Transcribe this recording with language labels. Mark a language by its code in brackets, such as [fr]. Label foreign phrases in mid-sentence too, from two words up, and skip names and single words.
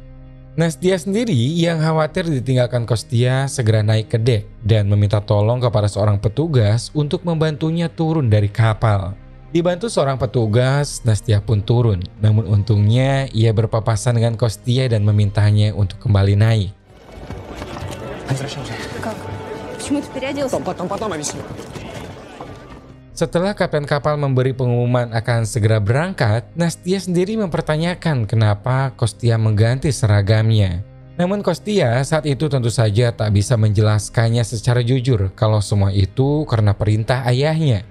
[id] Nastia sendiri yang khawatir ditinggalkan Kostia segera naik ke dek dan meminta tolong kepada seorang petugas untuk membantunya turun dari kapal. Dibantu seorang petugas, Nastia pun turun. Namun untungnya ia berpapasan dengan Kostia dan memintanya untuk kembali naik. [ru] Как? Почему ты переоделся? Потом объясню. [id] Setelah kapten kapal memberi pengumuman akan segera berangkat, Nastia sendiri mempertanyakan kenapa Kostia mengganti seragamnya. Namun Kostia saat itu tentu saja tak bisa menjelaskannya secara jujur kalau semua itu karena perintah ayahnya.